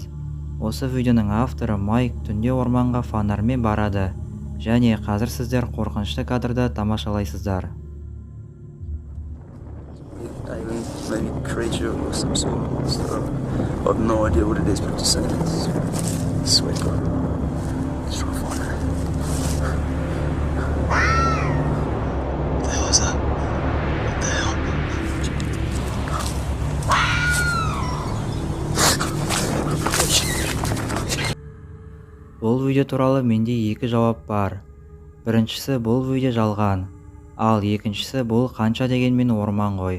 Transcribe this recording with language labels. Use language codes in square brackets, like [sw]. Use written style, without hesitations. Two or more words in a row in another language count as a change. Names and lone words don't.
[kk] Осы видеоның авторы Майк түнде орманға фонармен барады және қазір сіздер қорқынышты кадрды тамашалайсыздар. [en] Maybe creature or some sort. So I have no idea what it is, but just saying it's sweet, bro. Just try to find it. What the hell is that? What the hell? [kk] Бұл видео туралы менде екі жауап бар. Біріншісі, бұл видео жалған, ал екіншісі, бұл қанша дегенмен орман ғой.